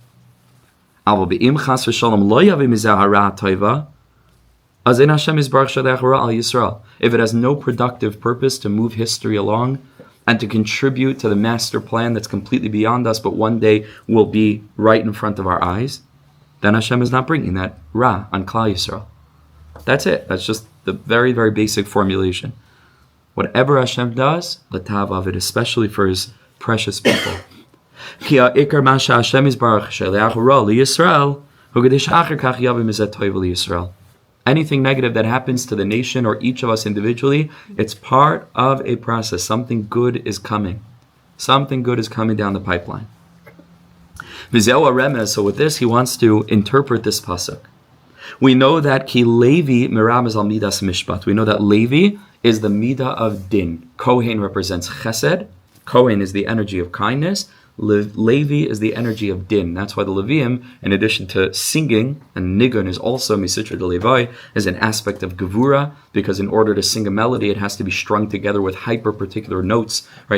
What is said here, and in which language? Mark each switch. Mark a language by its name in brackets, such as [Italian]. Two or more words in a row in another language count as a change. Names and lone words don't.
[English] If it has no productive purpose to move history along and to contribute to the master plan that's completely beyond us, but one day will be right in front of our eyes, then Hashem is not bringing that Ra on [Hebrew] כלל ישראל. [English] That's it. That's just the very, very basic formulation. Whatever Hashem does, [Aramaic] לטב עביד, [English] especially for His precious people. [Hebrew] כי העיקר מה שהשם יתברך שולח רע לישראל הוא כדי שאחר כך יבוא מזה טוב לישראל. [English] Anything negative that happens to the nation or each of us individually, it's part of a process. Something good is coming. Something good is coming down the pipeline. [Hebrew] וזהו רמז. [English] So with this, he wants to interpret this pasuk. We know that [Hebrew] כי לוי מרמז על מדת משפט. [English] We know that Levi is the midah of din. Kohen represents chesed. Kohen is the energy of kindness. Levi is the energy of din. That's why the Leviim, in addition to singing, and nigun is also [Aramaic] מסטרא ד לוי, [English] is an aspect of gevura, because in order to sing a melody, it has to be strung together with hyper-particular notes, right?